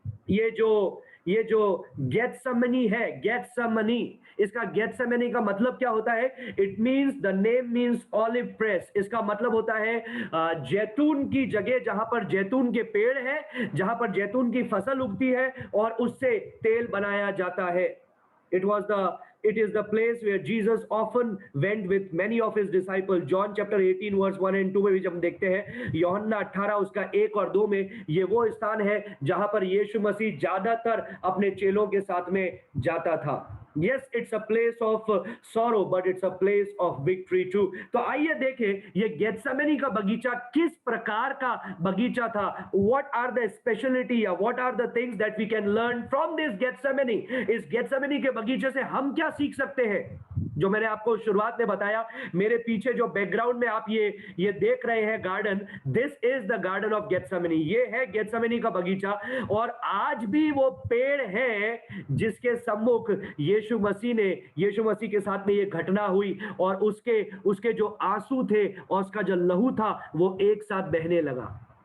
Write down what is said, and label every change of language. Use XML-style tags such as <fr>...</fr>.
<hi>ये जो गेत्सेमनी है, गेत्सेमनी, इसका गेत्सेमनी का मतलब क्या होता है?</hi> <en>It means, the name means olive press.</en> <hi>इसका मतलब होता है जैतून की जगह, जहां पर जैतून के पेड़ है, जहां पर जैतून की फसल उगती है और उससे तेल बनाया जाता है।</hi> <en>It is the place where Jesus often went with many of his disciples. John chapter 18 verse 1 and 2</en> <hi>में भी जब हम देखते हैं, यूहन्ना 18 उसका 1 और 2 में, ये वो स्थान है जहां पर यीशु मसीह ज्यादातर अपने चेलों के साथ में जाता था.</hi> <en>Yes, it's a place of sorrow, but it's a place of victory too.</en> <hi>तो आइए देखें ये गेत्सेमनी का बगीचा किस प्रकार का बगीचा था.</hi> <en>What are the specialty या what are the things that we can learn from this Gethsemane?</en> <hi>इस गेत्सेमनी के बगीचे से हम क्या सीख सकते हैं? जो मैंने आपको शुरुआत में बताया, मेरे पीछे जो बैकग्राउंड में आप ये देख रहे हैं garden,</hi> <en>This is the garden of Gethsemane.</en> <hi>ये है गेत्सेमनी का बगीचा और आज भी वो पेड़ है जिसके सम्मुख यीशु मसीह के साथ में ये घटना हुई और उसके जो आंसू थे और उसका जो लहू था वो एक साथ बहने लगा.</hi>